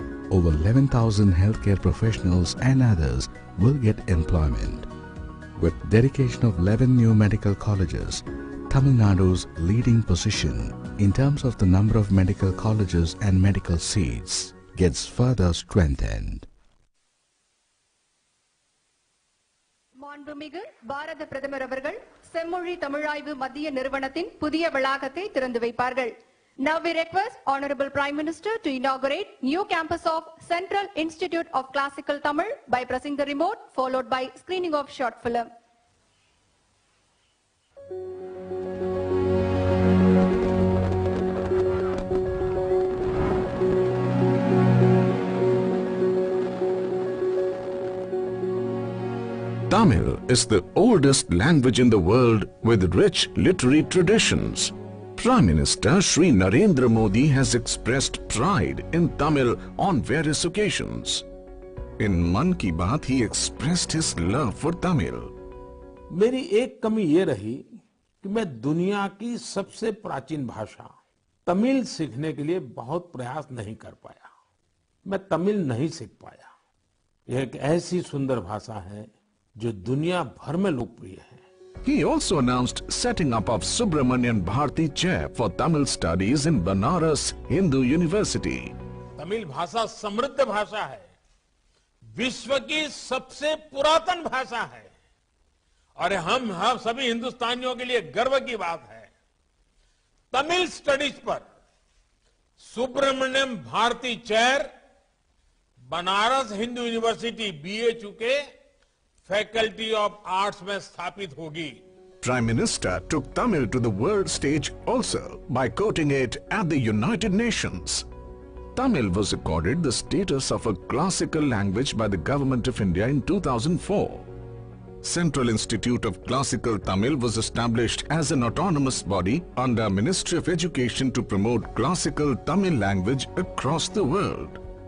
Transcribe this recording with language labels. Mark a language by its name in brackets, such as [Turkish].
[English] Over 11,000 healthcare professionals and others will get employment. With dedication of 11 new medical colleges, Tamil Nadu's leading position in terms of the number of medical colleges and medical seats gets further strengthened. [Tamil] மாண்புமிகு பாரத பிரதமர் அவர்கள் செம்மொழி தமிழாய்வு மத்திய நிறுவனத்தின் புதிய வளாகத்தை திறந்து வைப்பார்கள். [English] Now we request Honorable Prime Minister to inaugurate new campus of Central Institute of Classical Tamil by pressing the remote, followed by screening of short film. Tamil is the oldest language in the world with rich literary traditions. Prime Minister Shri Narendra Modi has expressed pride in Tamil on various occasions. In Mann Ki Baat, he expressed his love for Tamil. [Hindi] मेरी एक कमी ये रही कि मैं दुनिया की सबसे प्राचीन भाषा तमिल सीखने के लिए बहुत प्रयास नहीं कर पाया. मैं तमिल नहीं सीख पाया. यह एक ऐसी सुंदर भाषा है जो दुनिया भर में लोकप्रिय है. [English] He also announced setting up of Subramanian Bharati Chair for Tamil Studies in Banaras Hindu University. [Hindi] Tamil भाषा समृद्ध भाषा है, विश्व की सबसे पुरातन भाषा है और हम सभी हिंदुस्तानियों के लिए गर्व की बात है. तमिल स्टडीज पर Subramaniam Bharti chair Banaras Hindu university BHU के फैकल्टी ऑफ आर्ट्स में स्थापित होगी. [English] Prime Minister took Tamil to the world stage also by quoting it at the United Nations. Tamil was accorded the status of a classical language by the Government of India in 2004. Central Institute of Classical Tamil was established as an autonomous body under Ministry of Education to promote classical Tamil language across the world.